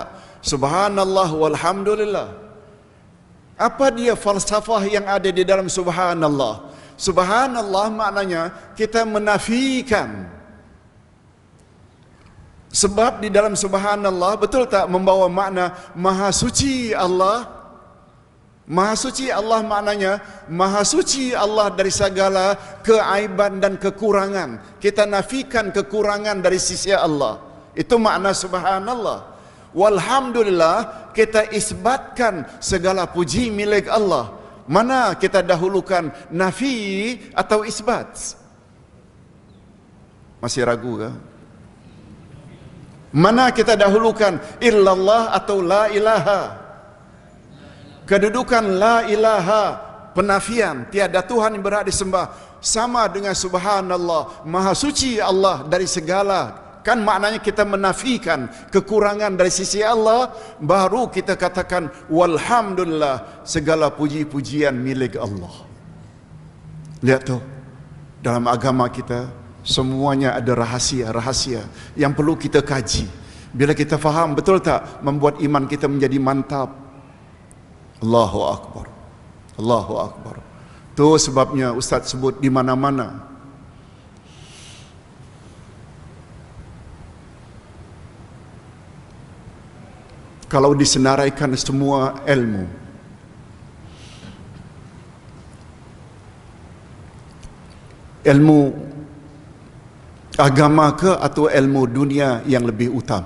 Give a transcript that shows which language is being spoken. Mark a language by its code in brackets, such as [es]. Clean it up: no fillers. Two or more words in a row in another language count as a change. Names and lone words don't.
[ar] سبحان الله والحمد لله. [ms] Apa dia falsafah yang ada di dalam subhanallah? Subhanallah maknanya kita menafikan. Sebab di dalam subhanallah, betul tak, membawa makna maha suci Allah. Maha suci Allah maknanya maha suci Allah dari segala keaiban dan kekurangan. Kita nafikan kekurangan dari sisi Allah. Itu makna subhanallah. Walhamdulillah, kita isbatkan segala puji milik Allah. Mana kita dahulukan, nafi atau isbat? Masih ragu ke? Mana kita dahulukan, illallah atau [ar] لا إله? [ms] Kedudukan [ar] لا إله, [ms] penafian, tiada Tuhan yang berhak disembah, sama dengan subhanallah, maha suci Allah dari segala. Kan maknanya kita menafikan kekurangan dari sisi Allah, baru kita katakan walhamdulillah, segala puji-pujian milik Allah. Lihat tu, dalam agama kita semuanya ada rahasia-rahasia yang perlu kita kaji. Bila kita faham, betul tak, membuat iman kita menjadi mantap. [ar] الله أكبر الله أكبر. [ms] Tu sebabnya Ustaz sebut di mana-mana, kalau disenaraikan semua ilmu, ilmu agama ke atau ilmu dunia yang lebih utama?